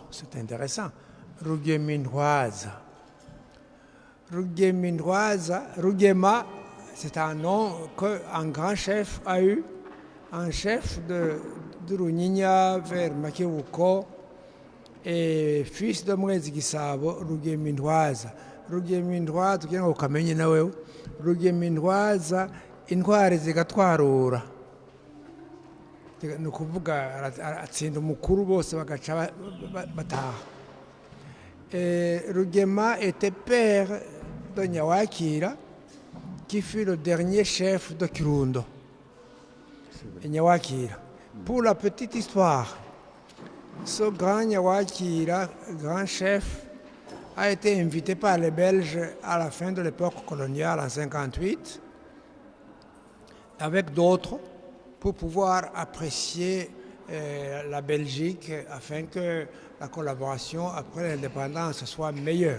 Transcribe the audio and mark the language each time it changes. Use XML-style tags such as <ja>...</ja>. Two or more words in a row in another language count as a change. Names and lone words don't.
<fr>C'est intéressant. Rugeminwaza. Rugema, c'est un nom qu'un grand chef a eu, un chef de Runyinya vers Makewuko, et fils de Mwezi Gisabo, Rugeminwaza.</fr> <rn>Rugeminwaza, kugira ngo ukamenye nawe, Rugeminwaza intwari zigatwarura. Ni ukuvuga atsinda umukuru bose bagaca bataha.</rn> <fr>Rugema était père de Nyawakira, qui fut le dernier chef de Kirundo. Nyawakira. Pour la petite histoire, ce grand Nyawakira, grand chef, a été invité par les Belges à la fin de l'époque coloniale en 1958, avec d'autres, pour pouvoir apprécier la Belgique afin que la collaboration après l'indépendance soit meilleure.</fr>